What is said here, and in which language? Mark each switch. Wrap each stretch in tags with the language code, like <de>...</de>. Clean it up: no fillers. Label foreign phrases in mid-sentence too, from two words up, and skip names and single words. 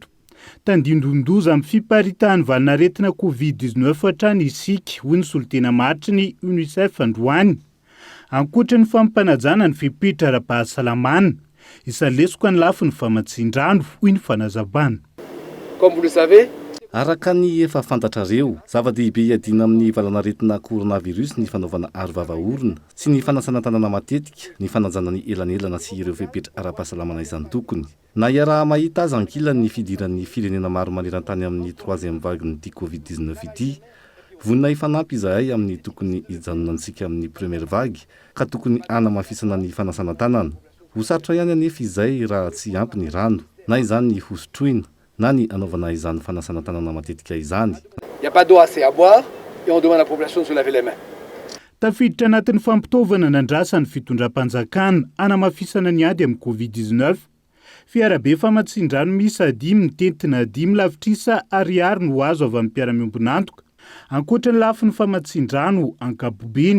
<mg>Tandindondoza amin'ny fiparitahany valinaretina Covid-19 hatrany isika, hoy ny solitena maritry ny UNICEF androany. Ankoatra ny fampanajana ny fipitra ara-pahasalamana, isalesoko ny lafiny famatsin-drano, hoy ny fanazavana.</mg> <fr>Comme vous le savez,</fr> <mg>araka ny efa fantatrareo, zava-dehibe iadina amin'ny valanaretina coronavirus ny fanaovana arovava-orona sy ny fanasana tanana matetika, ny fanajana ny elanelana sy ireo fepetra ara-pahasalamana izany tokony. Na iaraha mahita aza ankilany ny fidiran'ny firenena maro maneran-tany amin'ny 3e vague n'ity Covid-19 ity, vonina ifanampy izahay amin'ny tokony ijanonantsika amin'ny</mg> <fr>première vague</fr> <mg>ka tokony anamafisana ny fanasana tanana. Ho sarotra ihany anefa izay raha tsy ampy ny rano, na izany ny hosotroina, na ny anaovana izany fanasana tanana matetika izany.</mg> <fr>Il n'y a pas d'eau assez à boire et on demande à la population de se laver les mains.</fr> <mg>Tafiditra anatin'ny fampitaovana nandrasan'ny fitondram-panjakana anamafisana ny ady amin'ny Covid-19. Fiarabe famatsin-drano miisa 5 mitentina 5 lavitrisa ariary no azo avy amin'ny mpiara-miombonantoka. Ankoatra ny lafiny famatsin-drano ankapobeny.</mg>